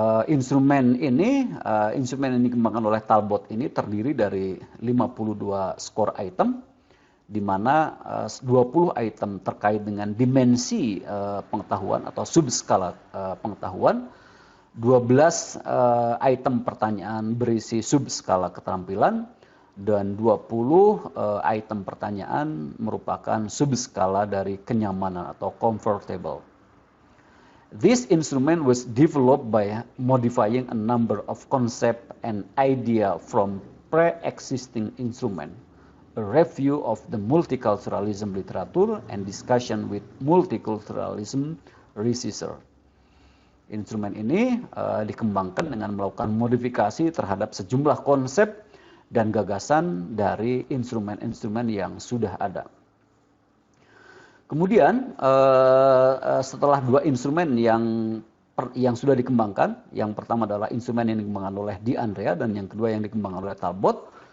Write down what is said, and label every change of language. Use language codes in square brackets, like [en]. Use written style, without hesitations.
[id] Instrumen ini dikembangkan oleh Talbot ini terdiri dari 52 skor item, di mana 20 item terkait dengan dimensi pengetahuan atau subskala pengetahuan, 12 item pertanyaan berisi subskala keterampilan, dan 20 item pertanyaan merupakan subskala dari kenyamanan atau comfortable. [en] This instrument was developed by modifying a number of concepts and ideas from pre-existing instrument, a review of the multiculturalism literature, and discussion with multiculturalism researcher. [id] Instrumen ini dikembangkan dengan melakukan modifikasi terhadap sejumlah konsep dan gagasan dari instrumen-instrumen yang sudah ada. Kemudian setelah dua instrumen yang sudah dikembangkan, yang pertama adalah instrumen yang dikembangkan oleh DeAndrea dan yang kedua yang dikembangkan oleh Talbot.